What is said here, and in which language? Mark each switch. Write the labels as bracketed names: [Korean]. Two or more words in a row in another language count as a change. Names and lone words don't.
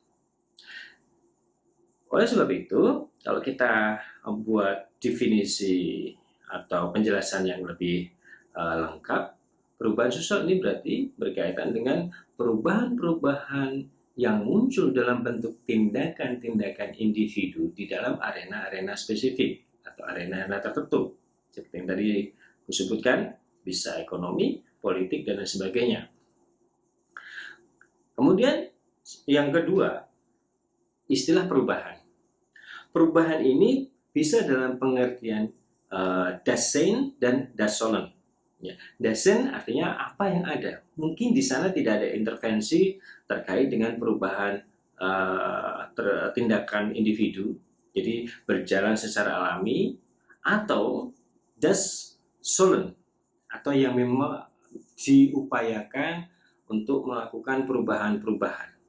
[Indonesian] Oleh sebab itu, kalau kita membuat definisi atau penjelasan yang lebih lengkap, perubahan sosial ini berarti berkaitan dengan perubahan-perubahan yang muncul dalam bentuk tindakan-tindakan individu di dalam arena-arena spesifik atau arena-arena tertentu. Seperti yang tadi disebutkan, bisa ekonomi, politik, dan lain sebagainya. Kemudian yang kedua, istilah perubahan. Perubahan ini bisa dalam pengertian [German] das Sein [Indonesian] dan [German] das Sollen. [Indonesian] Ya. [German] Das Sein [Indonesian] artinya apa yang ada. Mungkin di sana tidak ada intervensi terkait dengan perubahan tindakan individu, jadi berjalan secara alami, atau [German] das Sollen, [Indonesian] atau yang memang diupayakan untuk melakukan perubahan-perubahan.